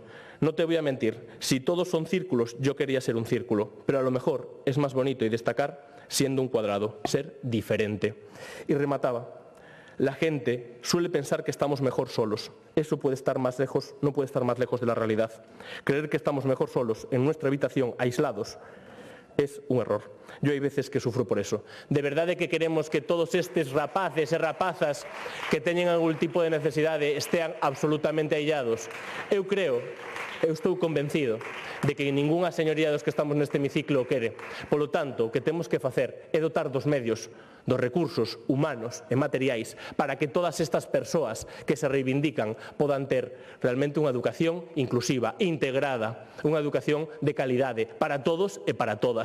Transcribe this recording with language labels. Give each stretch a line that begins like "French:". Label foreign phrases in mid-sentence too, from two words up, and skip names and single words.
Spanish: No te voy a mentir, si todos son círculos, yo quería ser un círculo, pero a lo mejor es más bonito y destacar siendo un cuadrado, ser diferente.
Galician: Y remataba.
Spanish: La gente suele pensar que estamos mejor solos. Eso puede estar más lejos, no puede estar más lejos de la realidad. Creer que estamos mejor solos en nuestra habitación, aislados, es un error. Yo hay veces que sufro por eso.
Galician: De verdade que queremos que todos estes rapaces e rapazas que teñen algún tipo de necesidade estean absolutamente aillados. Eu estou convencido de que ningunha señoría dos que estamos neste hemiciclo o quere. Polo tanto, o que temos que facer é dotar dos medios, dos recursos humanos e materiais para que todas estas persoas que se reivindican podan ter realmente unha educación inclusiva, integrada, unha educación de calidade para todos e para todas.